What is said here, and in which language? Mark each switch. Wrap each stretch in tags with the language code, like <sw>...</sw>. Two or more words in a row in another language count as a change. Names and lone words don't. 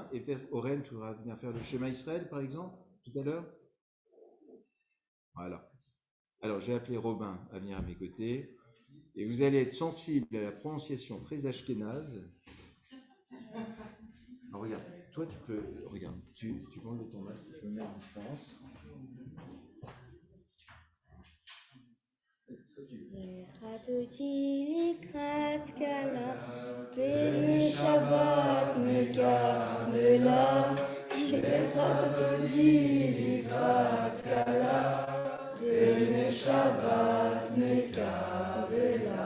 <fr>Et peut-être Oren, tu voudras venir faire le Shema Israël, par exemple, tout à l'heure. Voilà. Alors, je vais appeler Robin à venir à mes côtés. Et vous allez être sensible à la prononciation très ashkénaze. Alors, regarde, toi, tu peux. Regarde, tu enlèves ton masque, je me mets à distance.</fr> <he>לקראת קלה, פני שבת מקבלה, לקראת קלה, פני שבת מקבלה.</he>